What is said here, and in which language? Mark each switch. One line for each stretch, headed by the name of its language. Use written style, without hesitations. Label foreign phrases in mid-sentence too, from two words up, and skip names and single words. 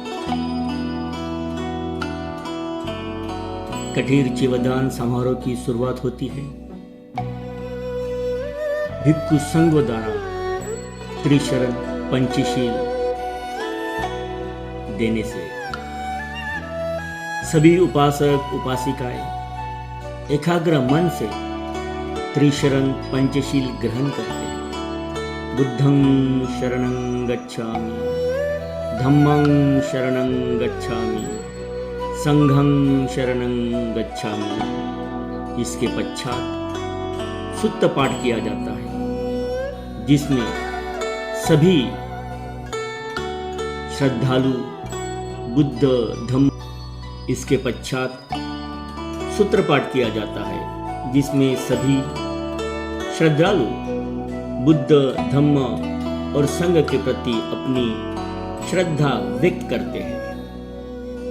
Hindi: कठिन चिवरदान समारोह की शुरुआत होती है भिक्खु संघ द्वारा त्रिशरण पंचशील देने से। सभी उपासक उपासिकाएं एकाग्र मन से त्रिशरण पंचशील ग्रहण करते हैं।
Pali: बुद्धं शरणं गच्छामि, धम्मं शरणं गच्छामि, संघं शरणं गच्छामि।
Hindi: इसके पश्चात सुत्त पाठ किया जाता है, जिसमें सभी श्रद्धालु बुद्ध धम्म। इसके पश्चात सूत्र पाठ किया जाता है, जिसमें सभी श्रद्धालु बुद्ध धम्म और संघ के प्रति अपनी श्रद्धा व्यक्त करते हैं।